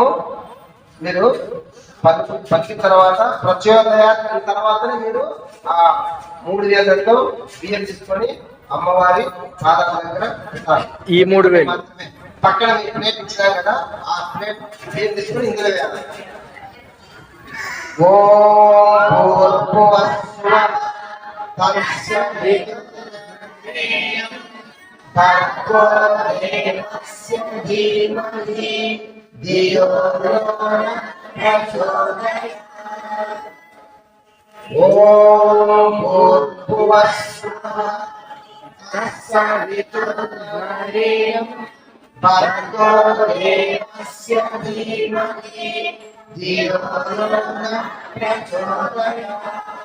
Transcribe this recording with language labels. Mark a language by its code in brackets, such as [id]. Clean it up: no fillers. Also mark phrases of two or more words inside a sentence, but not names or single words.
[te] మీరు పలికిన తర్వాత ప్రచోదయ తర్వాతనే మీరు ఆ 3 వేలతో బియ్యం తీసుకొని అమ్మవారి పాదాల దగ్గర పెట్టాలి. ఈ 3 వేలు పక్కన మీరు ప్లేట్ ఇచ్చినా కదా, ఆ ప్లేట్ బియ్యం తీసుకొని ఇందులో వేయాలి. [sa] ఓం భూర్భువస్సువః తత్సవితుర్వరేణ్యం భర్గో దేవస్య ధీమహి ధియో యో నః ప్రచోదయాత్. ఓం భూర్భువస్సువః తత్సవితుర్వరేణ్యం భర్గో దేవస్య ధీమహి ధియో యో నః ప్రచోదయాత్.